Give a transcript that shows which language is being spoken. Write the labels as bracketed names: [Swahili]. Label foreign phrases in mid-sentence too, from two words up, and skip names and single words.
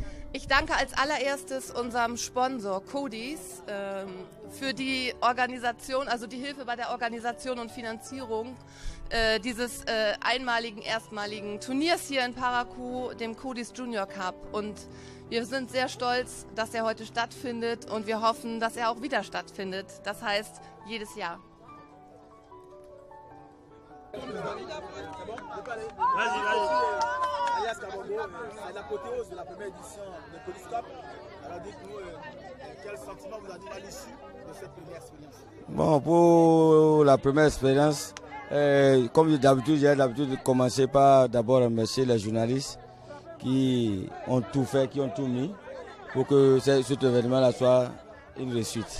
[German] Ich danke als allererstes unserem Sponsor Codis für die Organisation, also die Hilfe bei der Organisation und Finanzierung dieses erstmaligen Turniers hier in Parakou, dem Codis Junior Cup. Und wir sind sehr stolz, dass er heute stattfindet und wir hoffen, dass er auch wieder stattfindet. Das heißt, jedes Jahr. [French] Alias Kabongo, c'est l'apothéose de la première édition de Codis Cup. Alors dites-nous quel sentiment vous avez à l'issue de cette première expérience. Bon, pour la première expérience, comme d'habitude, j'ai l'habitude de commencer par d'abord remercier les journalistes qui ont tout fait, qui ont tout mis pour que cet événement-là soit une réussite.